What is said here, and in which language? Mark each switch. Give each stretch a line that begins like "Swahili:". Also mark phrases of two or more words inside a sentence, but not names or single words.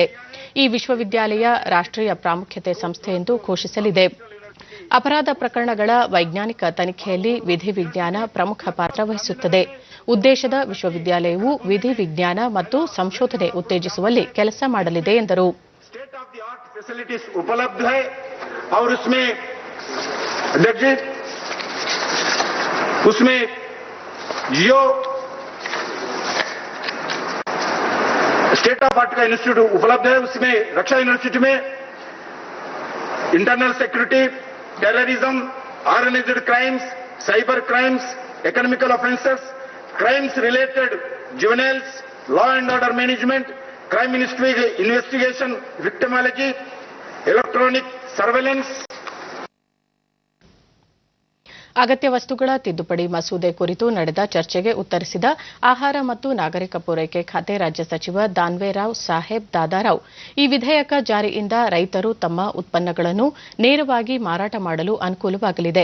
Kannada: ಈ ವಿಶ್ವವಿದ್ಯಾಲಯ ರಾಷ್ಟ್ರೀಯ ಪ್ರಾಮುಖ್ಯತೆ ಸಂಸ್ಥೆ ಎಂದು ಘೋಷಿಸಲಿದೆ. ಅಪರಾಧ ಪ್ರಕರಣಗಳ ವೈಜ್ಞಾನಿಕ ತನಿಖೆಯಲ್ಲಿ ವಿಧಿ ವಿಜ್ಞಾನ ಪ್ರಮುಖ ಪಾತ್ರ ವಹಿಸುತ್ತದೆ. ಉದ್ದೇಶದ ವಿಶ್ವವಿದ್ಯಾಲಯವು ವಿಧಿ ವಿಜ್ಞಾನ ಮತ್ತು ಸಂಶೋಧನೆ ಉತ್ತೇಜಿಸುವಲ್ಲಿ ಕೆಲಸ ಮಾಡಲಿದೆ ಎಂದರು.
English: state of the art facilities
Hindi: उपलब्ध है और उसमें जियो
English: state of art
Hindi: का इंस्टीट्यूट उपलब्ध है. उसमें रक्षा यूनिवर्सिटी में
English: internal security, terrorism, organized crimes, cyber crimes, economical offences, crimes related juveniles, law and order management, crime investigation, victimology, electronic surveillance.
Kannada: ಅಗತ್ಯ ವಸ್ತುಗಳ ತಿದ್ದುಪಡಿ ಮಸೂದೆ ಕುರಿತು ನಡೆದ ಚರ್ಚೆಗೆ ಉತ್ತರಿಸಿದ ಆಹಾರ ಮತ್ತು ನಾಗರಿಕ ಪೂರೈಕೆ ಖಾತೆ ರಾಜ್ಯ ಸಚಿವ ದಾನ್ವೇರಾವ್ ಸಾಹೇಬ್ ದಾದಾರಾವ್, ಈ ವಿಧೇಯಕ ಜಾರಿಯಿಂದ ರೈತರು ತಮ್ಮ ಉತ್ಪನ್ನಗಳನ್ನು ನೇರವಾಗಿ ಮಾರಾಟ ಮಾಡಲು ಅನುಕೂಲವಾಗಲಿದೆ.